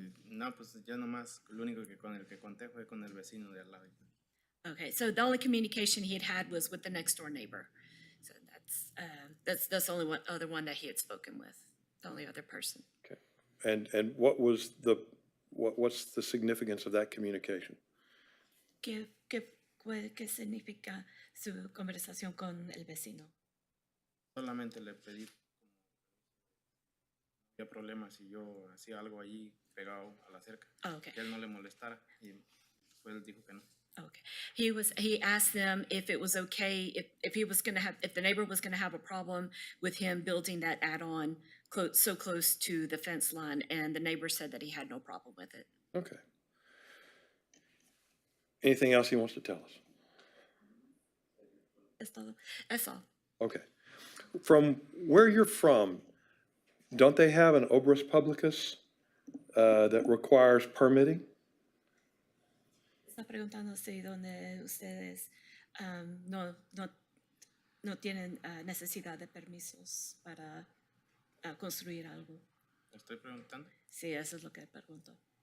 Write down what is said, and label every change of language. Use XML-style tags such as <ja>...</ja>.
<es>no, pues ya nomás lo único que con el que conté fue con el vecino de al lado.</es> <en>Okay, so the only communication he had was with the next door neighbor. So that's the only other one that he had spoken with, the only other person. Okay. And what's the significance of that communication?</en> <es>¿Qué significa su conversación con el vecino? Solamente le pedí había problema si yo hacía algo allí pegado a la cerca.</es> <en>Oh, okay.</en> <es>Que él no le molestara y pues él dijo que no.</es> <en>Okay. He asked them if it was okay, if he was gonna have, if the neighbor was gonna have a problem with him building that add-on so close to the fence line, and the neighbor said that he had no problem with it. Okay. Anything else he wants to tell us? That's all. Okay. From where you're from, don't they have an obras publicus that requires permitting?</en> <es>Está preguntando si donde ustedes no tienen necesidad de permisos para construir algo. Estoy preguntando Sí, eso es lo que pregunto.</es>